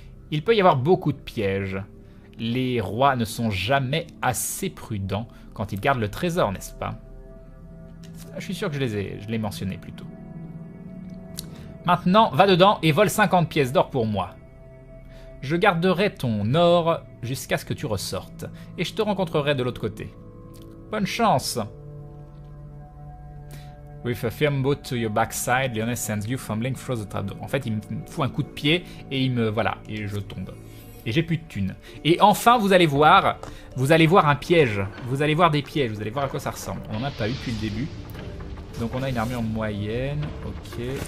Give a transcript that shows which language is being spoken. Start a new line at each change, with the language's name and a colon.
French: Il peut y avoir beaucoup de pièges. Les rois ne sont jamais assez prudents quand ils gardent le trésor, n'est-ce pas? Je suis sûr que je l'ai mentionné plus tôt. Maintenant, va dedans et vole 50 pièces d'or pour moi. Je garderai ton or jusqu'à ce que tu ressortes, et je te rencontrerai de l'autre côté. Bonne chance!
English: With a firm boot to your backside, Lionel sends you fumbling through the trapdoor.
French: En fait, il me fout un coup de pied et voilà, et je tombe. Et j'ai plus de thunes. Et enfin, vous allez voir un piège. Vous allez voir des pièges, vous allez voir à quoi ça ressemble. On n'en a pas eu depuis le début. Donc on a une armure moyenne, ok.